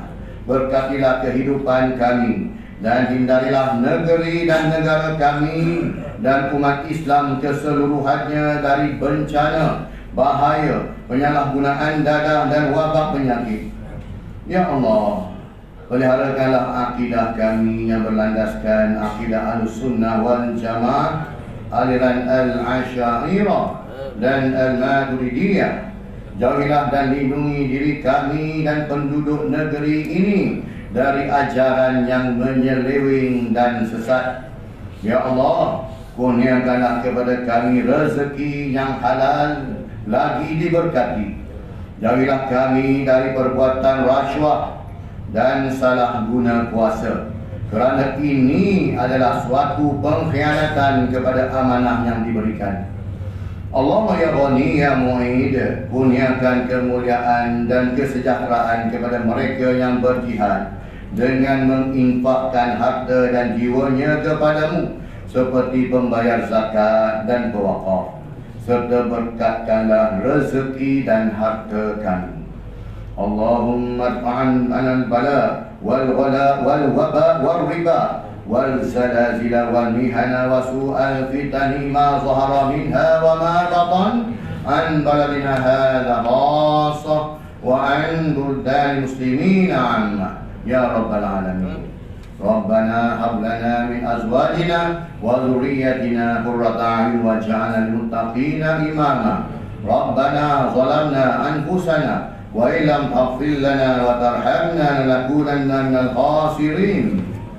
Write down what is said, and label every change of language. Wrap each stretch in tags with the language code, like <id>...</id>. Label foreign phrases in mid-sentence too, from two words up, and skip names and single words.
<ms>Berkatilah kehidupan kami dan hindarilah negeri dan negara kami dan umat Islam keseluruhannya dari bencana, bahaya, penyalahgunaan dadah dan wabak penyakit.</ms> <ar>يا الله,</ar> <ms>peliharakanlah akidah kami yang berlandaskan akidah</ms> <ar>أهل السنة والجماعة,</ar> <ms>aliran Al-Asy'ariyah dan Al-Maturidiyah. Jauhilah dan lindungi diri kami dan penduduk negeri ini dari ajaran yang menyeleweng dan sesat.</ms> <ar>يا الله,</ar> <ms>kurniakanlah kepada kami rezeki yang halal lagi diberkati. Jauhilah kami dari perbuatan rasuah dan salah guna kuasa, kerana ini adalah suatu pengkhianatan kepada amanah yang diberikan.</ms> <ar>اللهم يا غني يا معيد,</ar> <ms>kurniakan kemuliaan dan kesejahteraan kepada mereka yang berjihad dengan menginfakkan harta dan jiwanya kepadamu seperti pembayar zakat dan pewakaf, serta berkatkanlah rezeki dan harta kami.</ms> <ar>اللهم ادفع عنا البلاء والغلاء والوباء والربا والزلازل والمحن وسوء الفتن ما ظهر منها وما بطن عن بلدنا هذا خاصة وعن بلدان المسلمين عامة يا رب العالمين. ربنا هب لنا من أزواجنا وذرياتنا قرة أعين واجعلنا للمتقين إماما. ربنا ظلمنا أنفسنا وإن لم تغفر لنا وترحمنا لنكونن من الخاسرين.</ar>